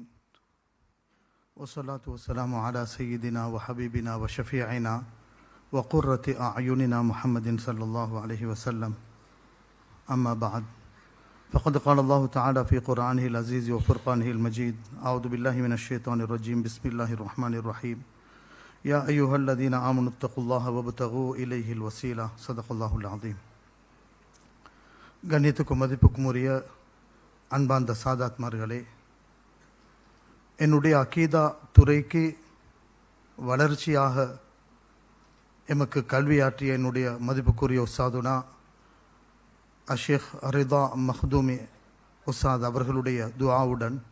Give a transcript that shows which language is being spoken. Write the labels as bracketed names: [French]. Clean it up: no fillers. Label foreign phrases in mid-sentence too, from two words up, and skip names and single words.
[Arabic] والصلاة والسلام على سيدنا وحبيبنا وشفيعنا وقرة أعيننا محمد صلى الله عليه وسلم. أما بعد. فقد قال الله تعالى في قرآنه العزيز وفرقانه المجيد. أعوذ بالله من الشيطان الرجيم. بسم الله الرحمن الرحيم. يا أيها الذين آمنوا اتقوا الله وابتغوا إليه الوسيلة. صدق الله العظيم. [Tamil] கண்ணியத்துக்கும் மதிப்புக்கும் உரிய அன்பார்ந்த சாதாத்மார்களே, என்னுடைய அகீதா துறைக்கு வளர்ச்சியாக எமக்கு கல்வியாற்றிய என்னுடைய மதிப்புக்குரிய உஸ்தாதுனா அஷேக் ரிதா மஹ்தூமி உஸ்தாத் அவர்களுடைய துஆவுடன்